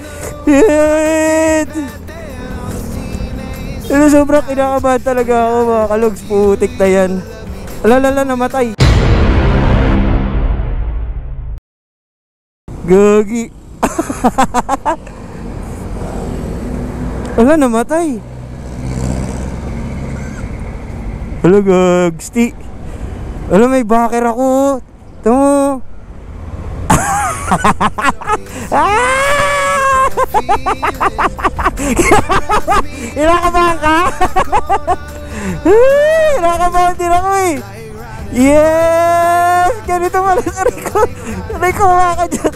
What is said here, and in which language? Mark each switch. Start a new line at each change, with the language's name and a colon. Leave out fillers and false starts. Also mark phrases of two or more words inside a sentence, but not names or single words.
Filipino: Pero sobrang kinakabahan talaga ako mga kalogs. Putik na yan. Alalala, namatay. Gagi. Ala, namatay. Ala, gagsti. Ala, may backer ako. Tama. Kinakabahan ka? Kinakabahan din ako eh. Yes! Ganito pala sa Rico. Rico, ka dyan.